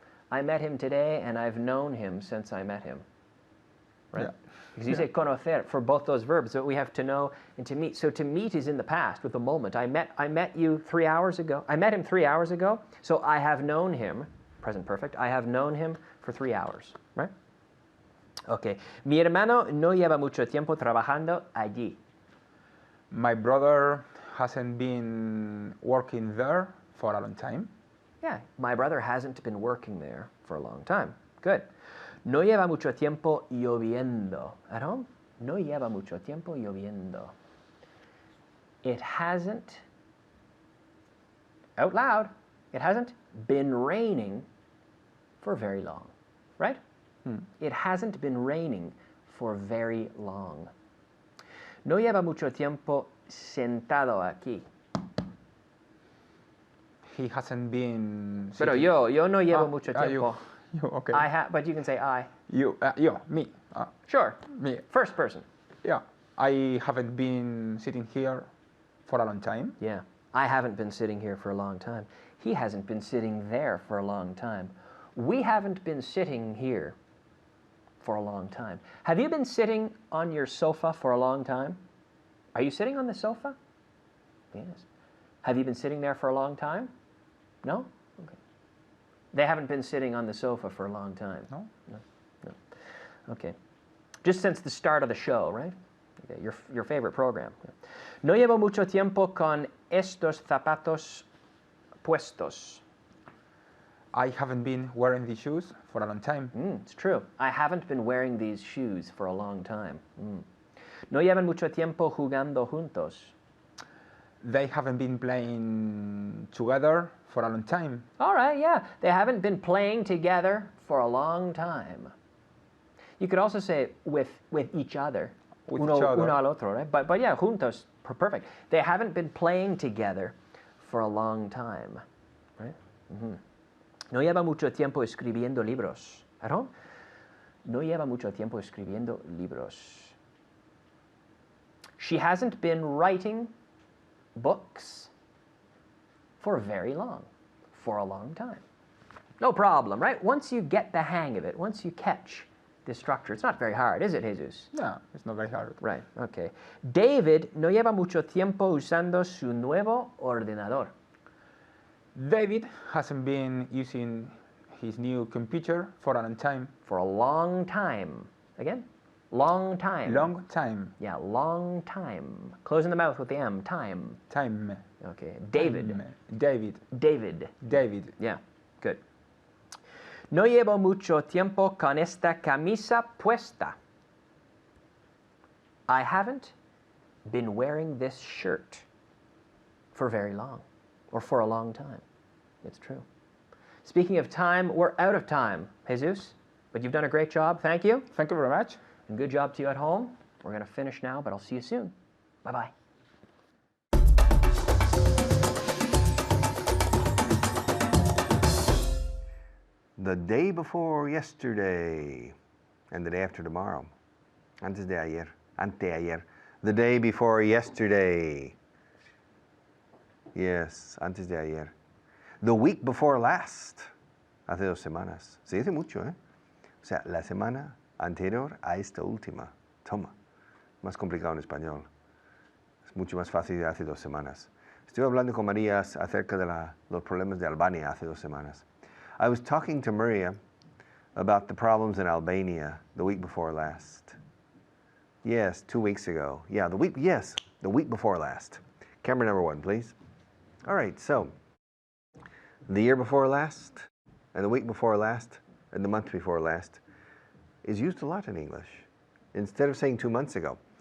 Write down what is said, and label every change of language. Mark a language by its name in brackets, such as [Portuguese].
[English] I met him today and I've known him since I met him. Right? Yeah. Because you say conocer for both those verbs, but we have to know and to meet. So to meet is in the past with the moment. I met you 3 hours ago. I met him 3 hours ago. So I have known him, present perfect, I have known him for 3 hours. Right? Okay. [Spanish] Mi hermano no lleva mucho tiempo trabajando allí. [English] My brother hasn't been working there for a long time. Yeah, my brother hasn't been working there for a long time. Good. [Spanish] No lleva mucho tiempo lloviendo. [English] At home? [Spanish] No lleva mucho tiempo lloviendo. [English] It hasn't, out loud, it hasn't been raining for very long. Right? It hasn't been raining for very long. [Spanish] No lleva mucho tiempo sentado aquí. [English] He hasn't been. [Spanish] Pero [English] sitting- [Spanish] yo no llevo mucho [English] you, [Spanish] tiempo. [English] you, okay. I have, but you can say I. You, me. Sure. Me. First person. Yeah. I haven't been sitting here for a long time. Yeah. I haven't been sitting here for a long time. He hasn't been sitting there for a long time. We haven't been sitting here for a long time. Have you been sitting on your sofa for a long time? Are you sitting on the sofa? Yes. Have you been sitting there for a long time? No? Okay. They haven't been sitting on the sofa for a long time. No. No. Okay. Just since the start of the show, right? your favorite program. [Spanish] No llevo mucho tiempo con estos zapatos puestos. [English] I haven't been wearing these shoes for a long time. It's true. I haven't been wearing these shoes for a long time. [Spanish] No llevan mucho tiempo jugando juntos. [English] They haven't been playing together for a long time. All right, yeah. They haven't been playing together for a long time. You could also say with each other. With [Spanish] uno, [English] each other. [Spanish] Uno al otro, [English] right? But yeah, juntos, perfect. They haven't been playing together for a long time, right? [Spanish] No lleva mucho tiempo escribiendo libros. [English] At home? [Spanish] No lleva mucho tiempo escribiendo libros. [English] She hasn't been writing books for very long, for a long time. No problem, right? Once you get the hang of it, once you catch the structure, it's not very hard, is it, Jesus? No, it's not very hard. Right, okay. [Spanish] David no lleva mucho tiempo usando su nuevo ordenador. [English] David hasn't been using his new computer for a long time. For a long time. Again? Long time. Long time. Yeah, long time. Closing the mouth with the M. Time. Time. Okay. David. Time. David. David. David. Yeah, good. [Spanish] No llevo mucho tiempo con esta camisa puesta. [English] I haven't been wearing this shirt for very long, or for a long time. It's true. Speaking of time, we're out of time, Jesus, but you've done a great job. Thank you. Thank you very much. And good job to you at home. We're going to finish now, but I'll see you soon. Bye-bye. The day before yesterday and the day after tomorrow. [Spanish] Antes de ayer. Anteayer. [English] The day before yesterday. Yes, [Spanish] antes de ayer. [English] The week before last. [Spanish] Hace 2 semanas. Se dice mucho, ¿eh? O sea, la semana anterior a esta última. Toma. Más complicado en español. Es mucho más fácil de hace 2 semanas. Estuve hablando con María acerca de los problemas de Albania hace 2 semanas. [English] I was talking to Maria about the problems in Albania the week before last. Yes, 2 weeks ago. Yeah, the week before last. Camera number 1, please. All right, so the year before last, and the week before last, and the month before last is used a lot in English, instead of saying 2 months ago.